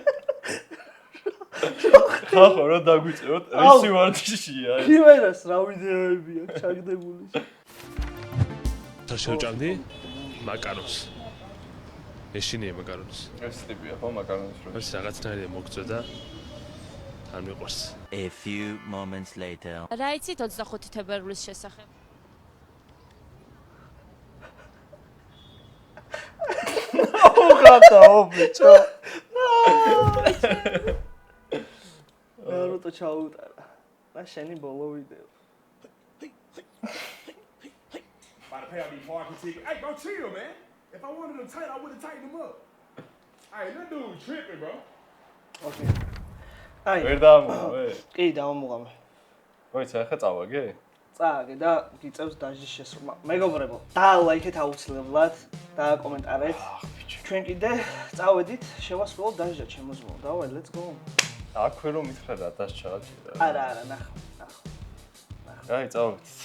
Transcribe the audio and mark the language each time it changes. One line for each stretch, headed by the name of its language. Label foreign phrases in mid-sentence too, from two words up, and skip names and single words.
Georgian: ხახო რა დაგვიწეროთ რისი ვარჯიშია ეს ქიმერას რა ვიდეოები აქვს ჩაგდებული და შევჭამდი მაკარონს ეშინია მაკარონს ეს ტიპია ხო მაკარონის რო ეს რაღაცნაირად მოგწვა და არ მიყვარს
English: A few moments later
Georgian: რა იცით 25 თებერვლის შესახებ ოღონდ ბიჭო როტო ჩაუტარა. და შენი ბოლო ვიდეო.
English: Hey, bro, chill, man. If I wanted them tight, I would have tightened them up. Hey, that dude tripping, bro.
Georgian: Okay. აი. ვერ დამოვა. კი, დავამოღამე. მოიცა, ახლა წავაგე? წააგე და გიწევს დაჟის შესრულება. მეგობრებო, დაალაიქეთ აუცილებლად და კომენტარეთ. ჩვენ კიდე წავედით, შევასრულოთ დაჟა ჩემო ზმო. დავაი,
English: let's go.
Georgian: აქვე რომ მითხრა რა დასჭა. არა, ნახო. აი, წავედით.